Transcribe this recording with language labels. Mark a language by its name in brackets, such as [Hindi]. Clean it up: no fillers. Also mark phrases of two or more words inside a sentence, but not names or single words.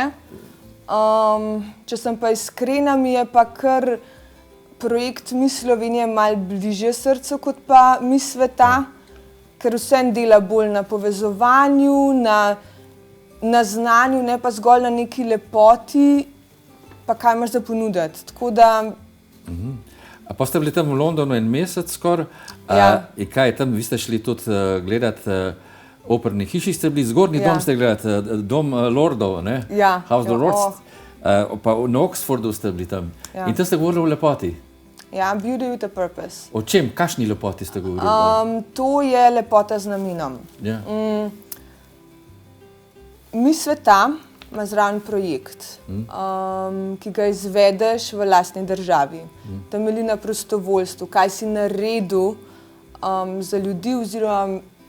[Slovenian] Če sem pa iskrena, mi je pa kar projekt Miss Slovenije malo bližje srcu kot pa Miss sveta, ker vsem dela bolj na povezovanju, na znanju, ne pa zgolj na neki lepoti, pa kaj imaš za ponuditi. Tako da... A pa ste bili tam v Londonu en mesec skoraj? In kaj tam, vi ste šli tudi gledati operni hiši, ste bili zgornji dom, ste gledati dom lordov, ne? Ja. House of Lords. Pa na Oxfordu ste bili tam. In tam ste govorili o lepoti. Ja, [English] beauty with a purpose. [Slovenian] O čem? Kakšni lepoti ste govorili? To je lepota z namenom. Ja. Miss sveta ima zraven projekt, ki ga izvedeš v lastni državi. Temelji na prostovoljstvu, kaj si naredil za ljudi oziroma...